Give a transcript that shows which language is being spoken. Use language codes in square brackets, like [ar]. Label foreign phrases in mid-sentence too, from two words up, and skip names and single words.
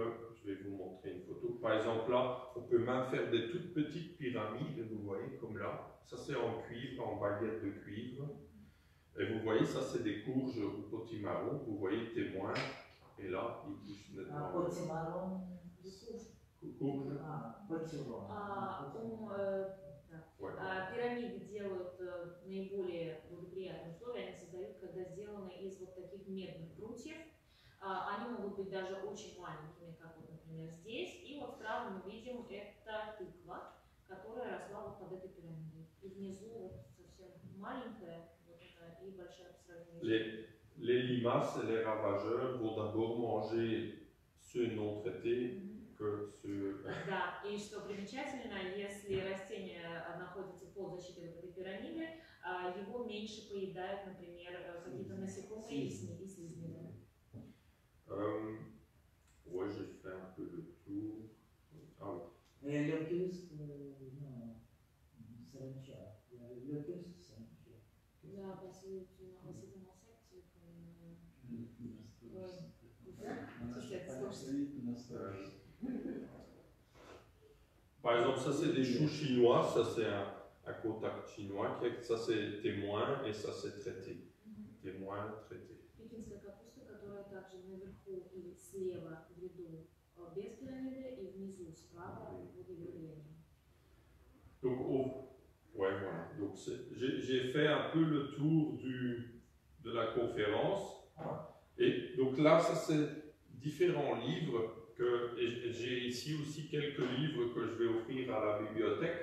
[fr] Je vais vous montrer une photo. Par exemple, là, on peut même faire des toutes petites pyramides, vous voyez, comme là. Ça, c'est en cuivre, en baguette de cuivre. Et vous voyez, ça, c'est des courges ou potimarron. Vous voyez, témoin. Et là, il touche nettement. Potimarron. Courge. [ru] Пирамиды делают наиболее благоприятные условия, они создают, когда сделаны из вот таких медных прутьев. Они могут быть даже очень маленькими, как вот, например, здесь. И вот справа мы видим, это тыква, которая росла вот под этой пирамидой. И внизу вот совсем маленькая, вот это, и большая по сравнению. [fr] Les limaces et les ravageurs vont d'abord manger ceux non traités que ceux... [ru] Да, и что примечательно, если растение находится под защитой вот этой пирамиды, его меньше поедают, например, какие-то насекомые и слизни. [fr] Ouais, j'ai fait un peu le tour. Ah oui. Et le locust, non, [ru] саранча. [fr] Le locust, саранча. [ru] Да, последний растительный секцию. [fr] Par exemple, ça c'est des choux chinois, ça c'est un contact chinois, ça c'est témoin et ça c'est traité. Témoin, traité. [ru] Пекинская капуста, которая также наверху и слева в ряду без пирамиды и внизу справа под ее влиянием. [fr] Donc, ouais, voilà. Donc, j'ai fait un peu le tour de la conférence. Et donc là, ça c'est différents livres. Et j'ai ici aussi quelques livres que je vais offrir à la bibliothèque.